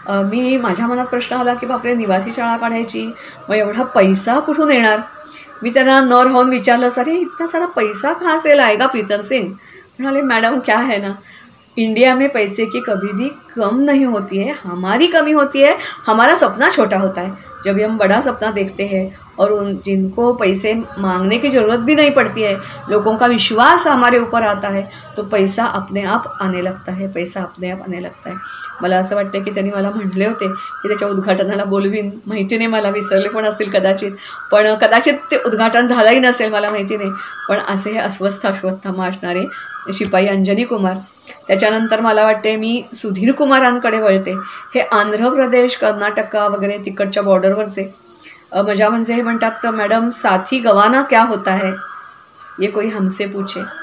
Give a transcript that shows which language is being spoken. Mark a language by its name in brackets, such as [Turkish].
[Marathi] मी माझ्या मनात प्रश्न आला की बापरे निवासी शाळा काढायची, मग एवढा पैसा कुठून येणार. मी त्यांना न राहून विचारलं, [Hindi] अरे इतना सारा पैसा कहाँ से लाएगा प्रीतम सिंह. [Marathi] म्हणाले [Hindi] मॅडम क्या है ना, इंडिया में पैसे की कभी भी कम नहीं होती है, हमारी कमी होती है, हमारा सपना छोटा होता है. जब हम बड़ा सपना देखते हैं और जिनको पैसे मांगने की ज़रूरत भी नहीं पड़ती है, लोगों का विश्वास हमारे ऊपर आता है, तो पैसा अपने आप आने लगता है, पैसा अपने आप आने लगता है. [Marathi] मला असं वाटतं की त्यांनी मला म्हटले होते की त्याच्या उद्घाटनाला बोलवीन, माहिती नाही मला, विसरले पण असतील कदाचित, पण कदाचित ते उद्घाटन झालंही नसेल मला माहिती नाही. पण असे हे अश्वत्थामा असणारे शिपाई अंजनी कुमार. त्याच्यानंतर मला वाटते मी सुधीर कुमारांकडे वळते. हे आंध्र प्रदेश कर्नाटका वगैरे तिकडच्या बॉर्डरवरचे मजा म्हणजे हे म्हणतात [Hindi] मॅडम साथी गवाना क्या होता है ये कोई हमसे पूछे.